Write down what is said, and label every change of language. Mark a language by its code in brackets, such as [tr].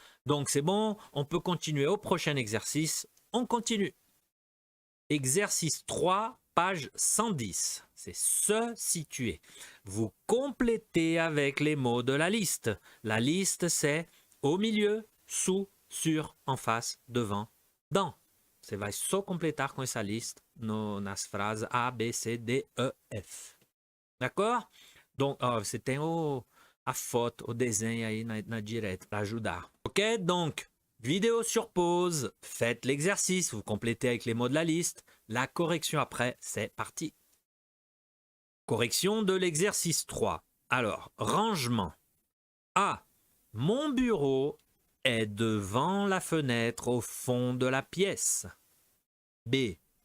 [fr] Donc c'est bon, on peut continuer au prochain exercice. On continue. Exercice 3, page 110. C'est se situer. Vous complétez avec les mots de la liste. La liste, c'est au milieu, sous, sur, en face, devant, dans. [pt] Você vai só completar com essa lista nas frases A, B, C, D, E, F. D'accord? Donc, você tem a foto, o desenho aí na direita para ajudar. Ok? [fr] Donc, vidéo sur pause, faites l'exercice, vous complétez avec les mots de la liste. La correction après, c'est parti. Correction de l'exercice 3. Alors, rangement. A. Mon bureau est devant la fenêtre au fond de la pièce. B.